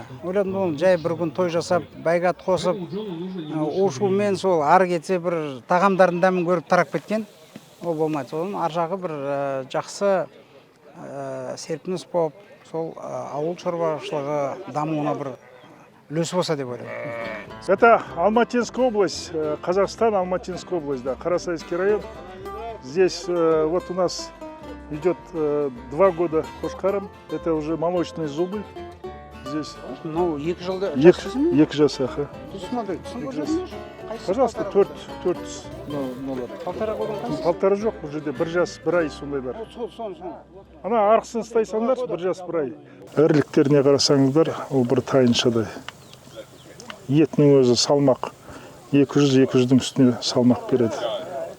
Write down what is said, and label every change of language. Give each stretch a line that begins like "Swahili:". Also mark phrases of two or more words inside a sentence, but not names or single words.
Kazakh: Ойладым, ол жай бір күн той жасап, бәйге ат қосып, у-шумен сол ары кетсе бір тағамдардың дәмін көріп тарап кеткен. Ол болмайды. Содан ар жағы бір жақсы серпіліс болып, сол ауыл шаруашылығы дамуына бір үлесі болса деп ойлаймын.
Russian: Это Алматинская область, Казахстан, Алматинская область, да, Карасайский район. Здесь вот у нас идет 2 года қошқарым. Это уже молочные зубы. Здесь.
Kazakh: Ну, 2 жылда Екі жас, аха. Пожалуйста, 4 нолар. Полтора жоқ, бұл жерде 1 жас 1 ай сондайлар. Ана арқысын ұстайсаңдар, 1 жас 1 ай. Іріліктеріне қарасаңыздар, ол бір тайыншадай. Етінің өзі салмақ 200-200-дің үстіне салмақ береді.